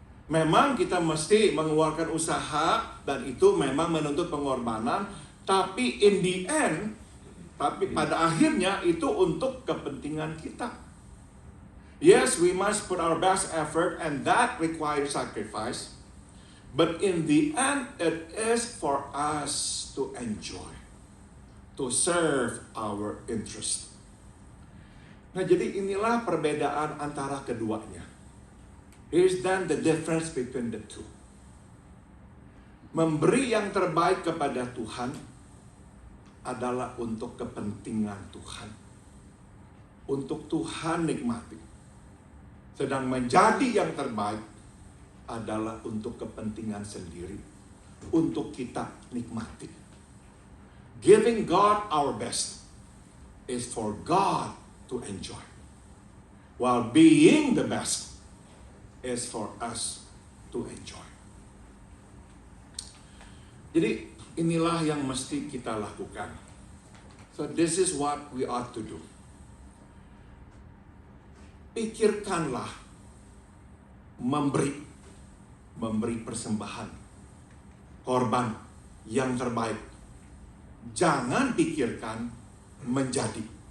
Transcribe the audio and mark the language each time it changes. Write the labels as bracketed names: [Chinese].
[Indonesian] Memang kita mesti mengeluarkan usaha dan itu memang menuntut pengorbanan, tapi [English] in the end, [Indonesian] pada akhirnya itu untuk kepentingan kita. [English] Yes, we must put our best effort and that requires sacrifice. But in the end, it is for us to enjoy, to serve our interest. [Indonesian] Nah, jadi inilah perbedaan antara keduanya. [English] Here's then the difference between the two. [Indonesian] Memberi yang terbaik kepada Tuhan adalah untuk kepentingan Tuhan, untuk Tuhan nikmati. Sedang menjadi yang terbaik adalah untuk kepentingan sendiri, untuk kita nikmati. [English] Giving God our best is for God to enjoy, while being the best is for us to enjoy. [Indonesian] Jadi inilah yang mesti kita lakukan. [English] So this is what we ought to do. [Indonesian] Pikirkanlah memberi persembahan, korban yang terbaik. Jangan pikirkan menjadi.